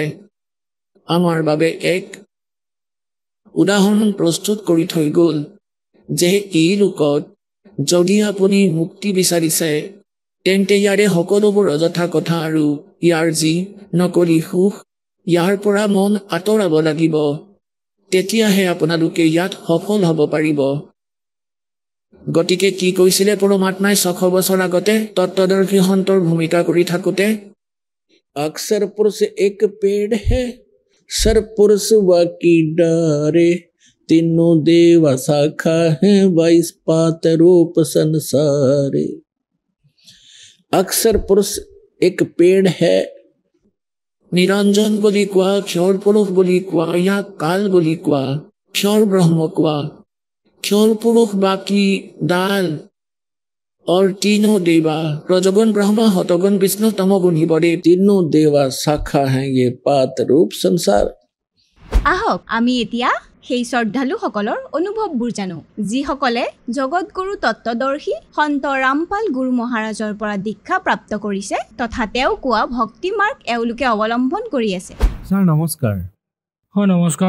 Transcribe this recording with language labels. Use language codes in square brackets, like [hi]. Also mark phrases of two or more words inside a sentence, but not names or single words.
[as] আমাৰ বাবে এক উদাহৰণ প্ৰস্তুত কৰি থৈ গ'ল যে এই লোকত যদি আপুনি মুক্তি বিচাৰিছে, তেন্তে ইয়াৰে সকলোবোৰ অযথা কথা আৰু ইয়াৰ যি নকলি সুখ, ইয়াৰ পৰা মন আঁতৰাব লাগিব। তেতিয়াহে আপোনালোকে ইয়াত সফল হ'ব পাৰিব। গতিকে কি কৈছিলে পৰমাত্মাই 600 বছৰ আগতে তত্ত্বদৰ্শী সন্তৰ ভূমিকা কৰি থাকোঁতে? [hi] अक्सर पुरुष एक पेड़ है, सर पुरुष बाकी डारे, तीनों देव शाखा है, 22 पात रूप संसारे। अक्सर पुरुष एक पेड़ है। [as] নিৰঞ্জন বুলি কোৱা, ক্ষৰ পুৰুষ বুলি কোৱা, ইয়াক কাল বুলি কোৱা, ক্ষৰ ব্ৰহ্ম কোৱা, ক্ষৰ পুৰুষ বাকী ডাল [hi] और तीनों देवा, रजोगुण ब्रह्मा, हतोगुण विष्णु, तमोगुण शिवदेव, तीनों देवा शाखा हैं ये पात रूप संसार। [as] আহক আমি এতিয়া সেই শ্ৰদ্ধালুসকলৰ অনুভৱবোৰ জানো, যিসকলে জগতগুৰু তত্ত্বদৰ্শী সন্ত ৰামপাল গুৰু মহাৰাজৰ পৰা দীক্ষা প্ৰাপ্ত কৰিছে তথা তেওঁ কোৱা ভক্তি মাৰ্গ এওঁলোকে অৱলম্বন কৰি আছে। ছাৰ নমস্কাৰ। হয় নমস্কাৰ।